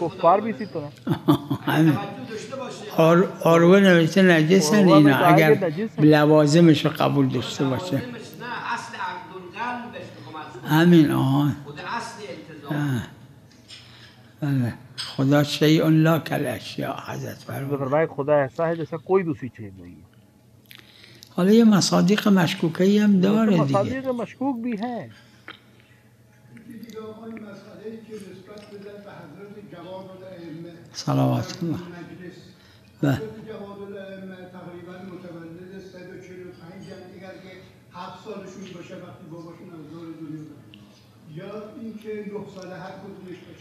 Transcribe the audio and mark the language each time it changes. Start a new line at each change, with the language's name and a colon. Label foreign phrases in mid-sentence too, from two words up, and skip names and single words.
Persian: عروه نوشته نجسن اینا اگر لوازمش رو قبول داشته باشه. نه اصل عقدالقلبش همین آهان بله. خدا
Arabic: شیء لا کالاشیاء
Persian: حضرت فرمود.
Urdu: خدا ایسا ہے جیسا کوئی دوسری چیز نہیں ہے.
Persian: حالا یه مصادیق مشکوکی هم داره دیگه.
Urdu: مصادیق مشکوک بھی ہیں.
Arabic: صلوات الله و
Persian: تقریبا متولد 145 اگر که 7 سالشون باشه وقتی باباشون از دور دنیا رفت، یا اینکه 9 ساله هر کدومش باشه.